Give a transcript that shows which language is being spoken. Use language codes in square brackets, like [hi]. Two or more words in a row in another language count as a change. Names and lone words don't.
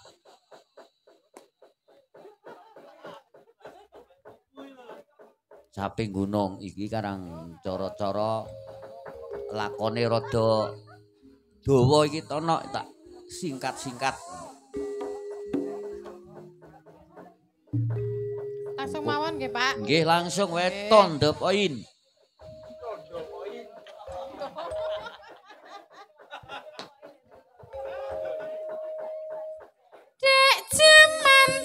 [jv] Caping gunung iki karang cara-cara lakone rada dawa iki tono tak singkat-singkat. Langsung mawon nggih, Pak. Nggih langsung wae [en] to the point. [jv] Dek jaman